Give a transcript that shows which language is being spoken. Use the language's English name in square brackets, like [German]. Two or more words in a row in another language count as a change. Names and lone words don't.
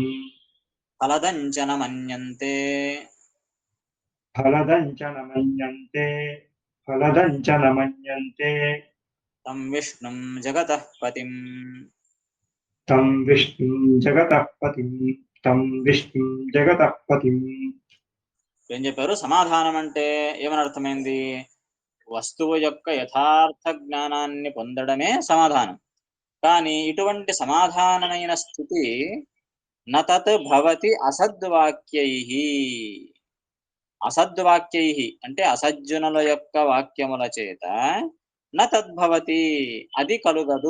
[Sanskrit] फलदञ्च न मन्यन्ते फलदञ्च न मन्यन्ते फलदञ्च न मन्यन्ते तं विष्णुं जगतः पतिम् तं विष्णुं जगतः पतिम् तं विष्णुं जगतः पतिम् [Telugu] ఏం చెప్పారు? సమాధానం అంటే ఏమని అర్థమైంది? వస్తువు యొక్క యథార్థ జ్ఞానాన్ని పొందడమే సమాధానం. కానీ ఇటువంటి సమాధానమైన స్థితి [Sanskrit] नतत् भवति असद्वाक्यै. [Telugu] అసద్వాక్యై అంటే అసజ్జనుల యొక్క వాక్యముల చేత [Sanskrit] न तद्भवति [Telugu] అది కలుగదు.